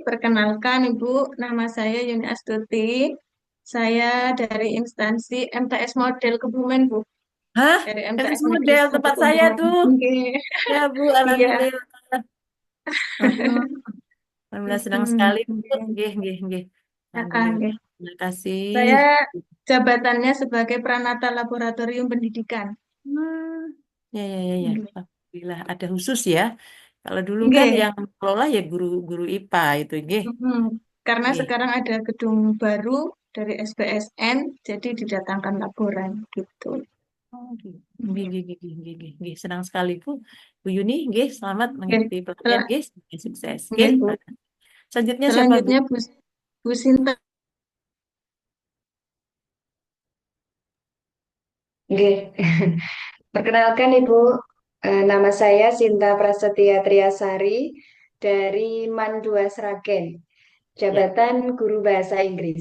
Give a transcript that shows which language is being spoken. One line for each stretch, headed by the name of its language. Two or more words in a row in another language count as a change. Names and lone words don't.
Indonesian: Perkenalkan Ibu, nama saya Yuni Astuti. Saya dari instansi MTS Model Kebumen, Bu. Hah? Dari MTS MTS model Negeri 1 tempat saya Kebumen. tuh. Oke. Ya, Bu, Iya. alhamdulillah. Alhamdulillah senang sekali, Bu.
Javanese: Nggih, nggih, nggih.
Indonesian: Alhamdulillah. Oke. Terima kasih. Saya jabatannya sebagai Pranata Laboratorium Pendidikan. Ya, ya, ya, ya. Alhamdulillah ada khusus ya. Kalau dulu kan Nggih. yang kelola ya guru-guru IPA itu, nggih. Karena Nggih. sekarang ada gedung baru dari SBSN, jadi didatangkan laboran gitu. Oh, gitu.
Javanese: Nggih, nggih, nggih, nggih, nggih, nggih, nggih.
Indonesian: Senang sekali, Bu. Bu Yuni, nggih, selamat mengikuti pelatihan, nggih. Sukses, nggih. Nggih, Bu. Selanjutnya siapa, Bu? Selanjutnya Bu Sinta. Oke, perkenalkan Ibu, nama saya Sinta Prasetya Triasari dari MAN 2 Sragen, jabatan Guru Bahasa Inggris.